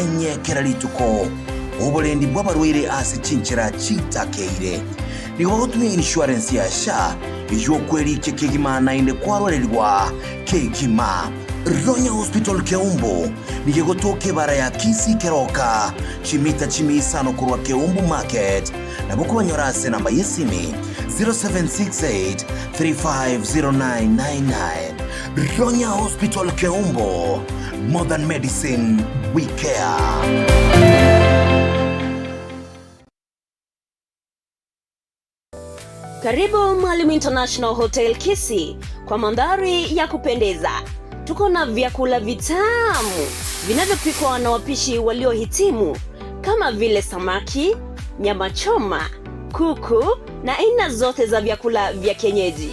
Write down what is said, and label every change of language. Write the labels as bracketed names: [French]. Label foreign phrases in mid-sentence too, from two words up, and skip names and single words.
[Gusii] nyekera lituko obulendi bw'abarwaire ase chinchira chitakeire nigo gutumia insurance ya SHA ijo kweli kekigima na inde kwarorerwa kekima Ronya Hospital Keumbu nigegotoke bara ya Kisi Keroka chimita chimisa no kurwa Keumbu Market na buku banyorase namba yesimi 0768-350999. Ronya Hospital Keumbu, [English] modern medicine we care. [Swahili] Karibu Mwalimu International Hotel Kisi kwa mandhari ya kupendeza. Tuko na vyakula vitamu vinavyopikwa na wapishi waliohitimu kama vile samaki, nyama choma, kuku na aina zote za vyakula vya kienyeji.